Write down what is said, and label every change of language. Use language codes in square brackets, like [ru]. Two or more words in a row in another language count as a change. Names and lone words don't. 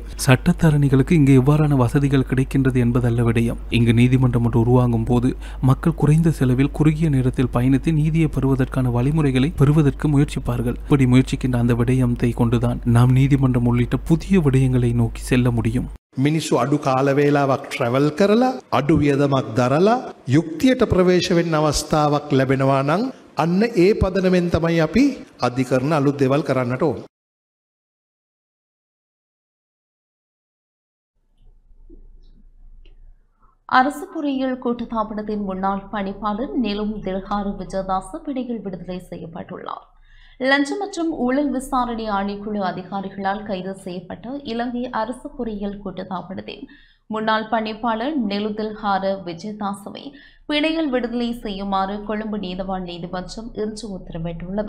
[ta] சட்டத்தரணிகளுக்கு இங்கு எவ்வாறான வசதிகள் கிடைக்கின்றது என்பதல்ல விடயம். இங்கு நீதிமன்றம் ஒன்று உருவாகும் போது மக்கள் குறைந்த செலவில் குறுகிய நேரத்தில் பயணித்து நீதியை பெறுவதற்கான வழிமுறைகளை பெறுவதற்கு முயற்சிப்பார்கள். இப்படி முயற்சிக்கின்ற அந்த விடயத்தை கொண்டுதான் நாம் நீதிமன்றம் உள்ளிட்ட புதிய விடயங்களை நோக்கி செல்ல முடியும். [si] මිනිස්සු අඩු කාලවේලාවක් ට්‍රැවල් කරලා අඩු වියදමක් දරලා යුක්තියට ප්‍රවේශ වෙන්න අවස්ථාවක් ලැබෙනවා නම් අන්න ඒ පදනමෙන් තමයි අපි අධිකරණ අලුත් දේවල් කරන්නට ඕන. [ta] அரசு பொறியியல் கூட்டுத்தாபனத்தின் முன்னாள் பணிப்பாளர் நிலும் தில்ஹாரு விஜயதாச பிணையில் விடுதலை செய்யப்பட்டுள்ளார். லஞ்சம் மற்றும் ஊழல் விசாரணை ஆணைக்குழு அதிகாரிகளால் கைது செய்யப்பட்ட இலங்கை அரசு பொறியியல் கூட்டுத்தாபனத்தின் முன்னாள் பணிப்பாளர் நிலு தில்ஹார விஜயதாசவை பிணையில் விடுதலை செய்யுமாறு கொழும்பு நீதவான் நீதிமன்றம் இன்று உத்தரவிட்டுள்ளது.